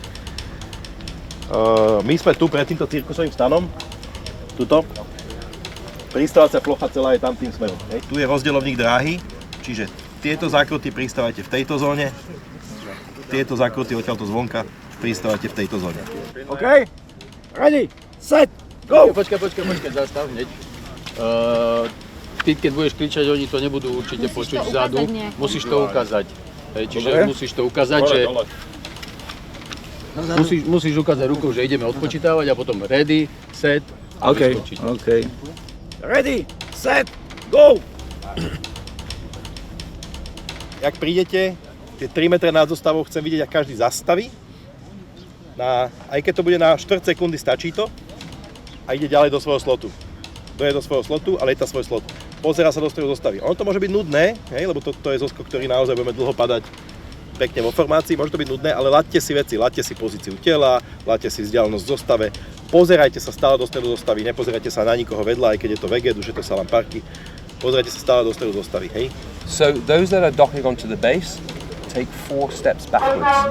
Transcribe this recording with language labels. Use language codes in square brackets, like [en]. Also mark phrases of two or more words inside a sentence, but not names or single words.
[sk] My sme tu pred týmto cirkusovým stanom. Tuto. Pristávacia plocha celá je tam tým smerom. Tu je rozdielovník dráhy, čiže tieto zákruty pristávajte v tejto zóne. Tieto zákruty odtiaľto zvonka pristávajte v tejto zóne. [en] OK? Ready, set, go! [sk] Počkaj, zastav hneď. Ty, keď budeš kričať, oni to nebudú určite počuť vzadu. Musíš to ukázať. Čiže musíš to ukázať, že... Musíš ukázať rukou, že ideme odpočítavať a potom [en] ready, set [sk] a vyskočiť. [en] OK. Ready, set, go! [sk] Jak prídete, tie 3 metre nad zostavou chcem vidieť, ak každý zastaví. Aj keď to bude na 4 sekundy, stačí to. A ide ďalej do svojho slotu. Doje do svojho slotu a lieta svoj slot. Pozerá sa do stredu zostavy. Ono to môže byť nudné, lebo to je zoskok, ktorý naozaj budeme dlho padať pekne vo formácii. Môže to byť nudné, ale laďte si veci. Laďte si pozíciu tela, laďte si vzdialenosť v zostave. Pozerajte sa stále do stredu zostavy, nepozerajte sa na nikoho vedľa, aj keď je to veget, už je to salám parky. Pozerajte sa stále do stredu zostavy, hej? [en] So those that are docking onto the base, take 4 steps backwards.